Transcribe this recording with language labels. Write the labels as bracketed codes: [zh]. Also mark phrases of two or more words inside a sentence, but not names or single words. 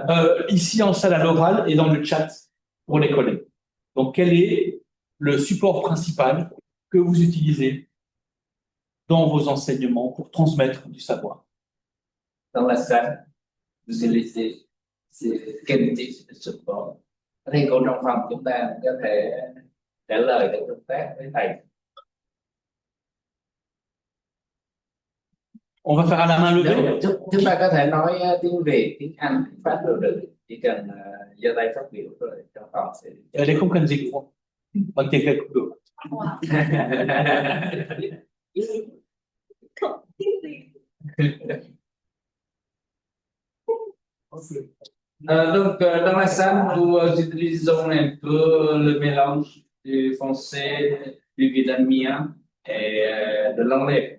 [fr] Ici en salle à l'oral et dans le chat pour les collègues. Donc, quel est le support principal que vous utilisez dans vos enseignements pour transmettre du savoir? Dans la salle, vous utilisez quel type de support? [vi] Thầy cô trong phòng chúng ta có thể trả lời để tương tác với thầy. [fr] On va faire à la main levée. [vi] Chúng ta có thể nói tiếng Việt, tiếng Anh, tiếng Pháp đều được. Chỉ cần giơ tay phát biểu rồi trong phòng sẽ. [fr] Les comprennent des cours. Ok, quelques cours. Donc, dans la salle, nous utilisons un peu le mélange du français, du vietnamien et de l'anglais.